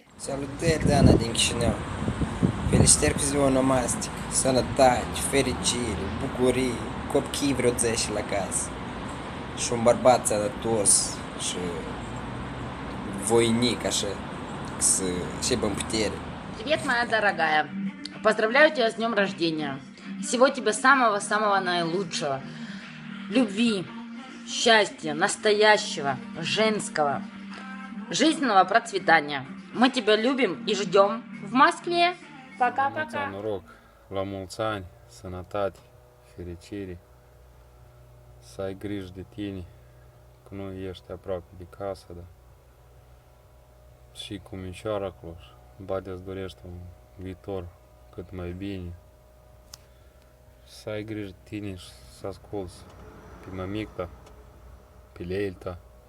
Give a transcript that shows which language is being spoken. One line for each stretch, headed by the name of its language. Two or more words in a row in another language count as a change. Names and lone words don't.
Romanian: Salutări, Dana din Chișinău! Felicitări cu ziua onomastică, sănătate, fericire, bucurie, copii vreo 10 la casă și un bărbat sănătos și voinic, așa, să aibă în putere.
Russian: Привет, моя дорогая! Поздравляю тебя с днем рождения! Всего тебе самого-самого наилучшего. Любви, счастья, настоящего, женского, жизненного процветания. Мы тебя любим и ждем в Москве. Пока-пока!
Romanian: Noroc, la mulți ani, sănătate, fericire, să ai grijă de tine, că nu ești aproape de casă, da? Și cu micioara acolo, bate-ți dorește un viitor cât mai bine, să ai grijă de tine și să asculți pe mămica, pe leilta